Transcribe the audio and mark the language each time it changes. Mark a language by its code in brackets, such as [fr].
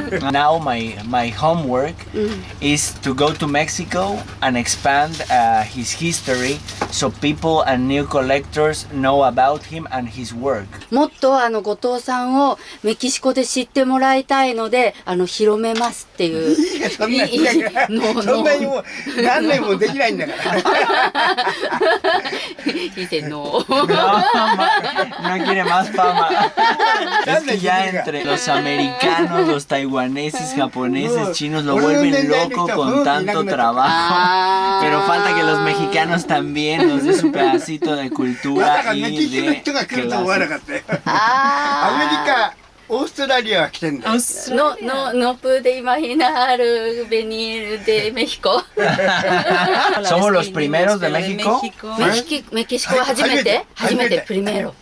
[en] Now my homework is to go to Mexico and expand his history so people and new collectors know about him and his work. [ja] もっと後藤さんをメキシコで知ってもらいたいので広めますっていう。いやそんなにもう何年もできないんだから。 [es] Dice no. No quiere más fama. Es que ya entre los americanos, los taiwaneses, japoneses, chinos lo vuelven loco con tanto trabajo. Pero falta que los mexicanos también nos den su pedacito de cultura y de clase. [ja] アメリカ、オーストラリアは来てんだよ。 [es] No pude imaginar venir de México. ¿Somos los primeros de México? [ja] メキシコは初めて primero.